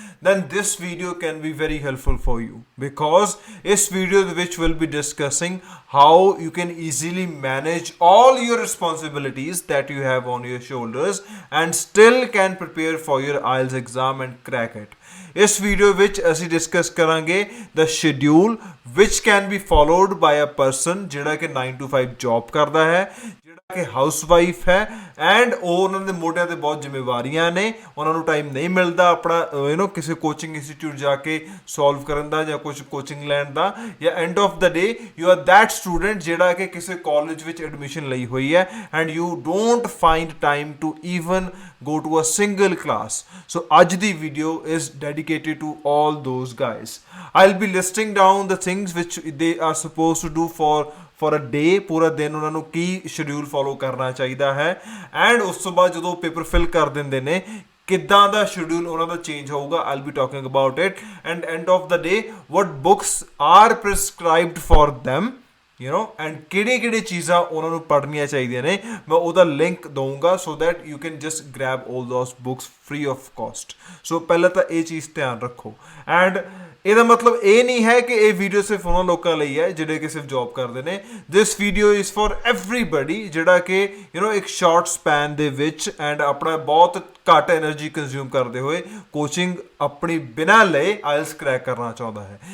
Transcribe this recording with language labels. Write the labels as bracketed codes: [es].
[en] then this video can be very helpful for you because this video which will be discussing how you can easily manage all your responsibilities that you have on your shoulders and still can prepare for your IELTS exam and crack it. [pa] ਇਸ video ਵਿੱਚ ਅਸੀਂ discuss ਕਰਾਂਗੇ [en] the schedule which can be followed by a person [pa] ਜਿਹੜਾ ਕਿ 9 to 5 job ਕਰਦਾ ਹੈ, ਜਿਹੜਾ ਕਿ ਹਾਊਸ ਵਾਈਫ ਹੈ ਐਂਡ ਉਹ ਉਹਨਾਂ ਦੇ ਮੋਢਿਆਂ ਤੇ ਬਹੁਤ ਜ਼ਿੰਮੇਵਾਰੀਆਂ ਨੇ, ਉਹਨਾਂ ਨੂੰ ਟਾਈਮ ਨਹੀਂ ਮਿਲਦਾ ਆਪਣਾ ਕਿਸੇ ਕੋਚਿੰਗ ਇੰਸਟੀਟਿਊਟ ਜਾ ਕੇ ਸੋਲਵ ਕਰਨ ਦਾ ਜਾਂ ਕੁਝ ਕੋਚਿੰਗ ਲੈਣ ਦਾ, ਜਾਂ [en] end of the day you are that student [pa] ਜਿਹੜਾ ਕਿ ਕਿਸੇ ਕਾਲਜ ਵਿੱਚ ਐਡਮਿਸ਼ਨ ਲਈ ਹੋਈ ਹੈ [en] And you don't find time to even go to a single class. So [pa] ਅੱਜ ਦੀ [en] video is dedicated to all those guys. I'll be listing down the things which they are supposed to do for a day. [pa] ਪੂਰਾ ਦਿਨ ਉਹਨਾਂ ਨੂੰ ਕੀ schedule follow ਕਰਨਾ ਚਾਹੀਦਾ ਹੈ and ਉਸ ਤੋਂ ਬਾਅਦ ਜਦੋਂ ਪੇਪਰ ਫਿਲ ਕਰ ਦਿੰਦੇ ਨੇ ਕਿੱਦਾਂ ਦਾ ਸ਼ਡਿਊਲ ਉਹਨਾਂ ਦਾ ਚੇਂਜ ਹੋਊਗਾ. [en] I'll be talking about it and end of the day what books are prescribed for them, [pa] and ਕਿਹੜੇ ਚੀਜ਼ਾਂ ਉਹਨਾਂ ਨੂੰ ਪੜ੍ਹਨੀਆਂ ਚਾਹੀਦੀਆਂ ਨੇ. ਮੈਂ ਉਹਦਾ ਲਿੰਕ ਦਊਂਗਾ [en] So that you can just grab all those books free of cost. [pa] ਸੋ ਪਹਿਲਾਂ ਤਾਂ ਇਹ ਚੀਜ਼ ਧਿਆਨ ਰੱਖੋ ਐਂਡ ਇਹਦਾ ਮਤਲਬ ਇਹ ਨਹੀਂ ਹੈ ਕਿ ਇਹ ਵੀਡੀਓ ਸਿਰਫ ਉਹਨਾਂ ਲੋਕਾਂ ਲਈ ਹੈ ਜਿਹੜੇ ਕਿ ਸਿਰਫ ਜੌਬ ਕਰਦੇ ਨੇ. [en] this video is for everybody [pa] ਜਿਹੜਾ ਕਿ ਇੱਕ ਸ਼ਾਰਟ ਸਪੈਨ ਦੇ ਵਿੱਚ ਐਂਡ ਆਪਣਾ ਬਹੁਤ ਘੱਟ ਐਨਰਜੀ ਕੰਜ਼ਿਊਮ ਕਰਦੇ ਹੋਏ ਕੋਚਿੰਗ ਆਪਣੀ ਬਿਨਾਂ ਲਏ ਆਇਲਸ ਕਰੈਕ ਕਰਨਾ ਚਾਹੁੰਦਾ ਹੈ.